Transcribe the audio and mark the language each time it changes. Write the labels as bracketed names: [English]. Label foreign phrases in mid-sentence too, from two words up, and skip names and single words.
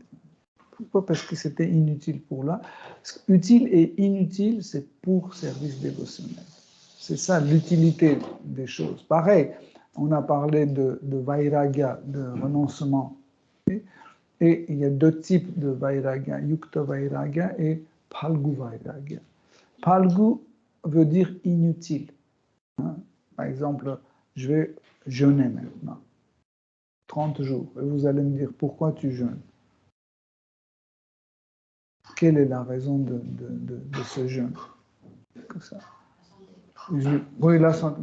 [French] Pourquoi? Parce que c'était inutile pour là. Utile et inutile, c'est pour service dévotionnel. C'est ça l'utilité des choses. Pareil, on a parlé de vairagya, de renoncement. Okay? Et il y a deux types de vairagya, [Sanskrit] युक्त वैराग्य [French] et [Sanskrit] फल्गु वैराग्य. [French] Phalgu veut dire inutile. Par exemple, je vais jeûner maintenant, 30 jours. Et vous allez me dire, pourquoi tu jeûnes? Quelle est la raison de ce jeûne? Comme ça. Oui, la santé.